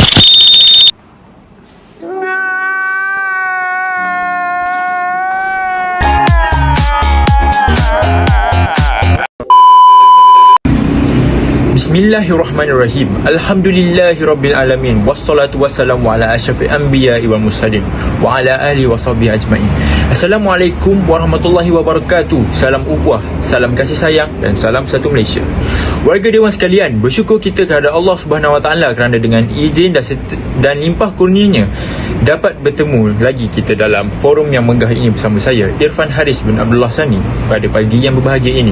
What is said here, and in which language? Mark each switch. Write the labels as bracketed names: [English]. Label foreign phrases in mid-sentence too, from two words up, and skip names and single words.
[Arabic] Bismillahirrahmanirrahim. الحمد لله رب العالمين. والصلاة والسلام على أشرف الأنبياء والمرسلين وعلى آله وصحبه أجمعين. السلام عليكم ورحمة الله وبركاته. [Malay] Salam ukhuwah, salam kasih sayang dan salam satu Malaysia. Warga dewan sekalian, bersyukur kita kepada Allah [Arabic] سبحانه وتعالى [Malay] kerana dengan izin dan limpah kurnianya dapat bertemu lagi kita dalam forum yang megah ini bersama saya, Irfan Haris bin Abdullah Sani, pada pagi yang berbahagia ini.